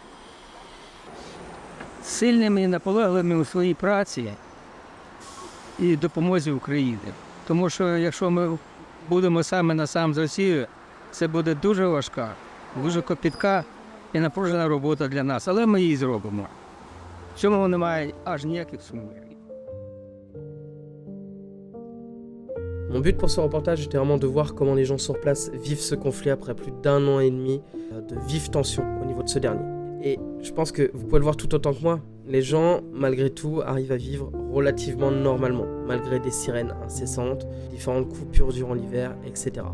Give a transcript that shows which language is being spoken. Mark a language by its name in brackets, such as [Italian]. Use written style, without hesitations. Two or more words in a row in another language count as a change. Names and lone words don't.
[Ukrainian] Сильними і наполегливими у своїй праці і допомозі Україні. Тому що якщо ми будемо саме на сам з Росією, це буде дуже важка, дуже копітка і напружена робота для нас. Але ми її зробимо. В цьому немає аж ніяких сумнівів. [French] Mon but pour ce reportage était vraiment de voir comment les gens sur place vivent ce conflit après plus d'1 an et demi de vives tensions au niveau de ce dernier. Et je pense que vous pouvez le voir tout autant que moi, les gens, malgré tout, arrivent à vivre relativement normalement, malgré des sirènes incessantes, différentes coupures durant l'hiver, etc.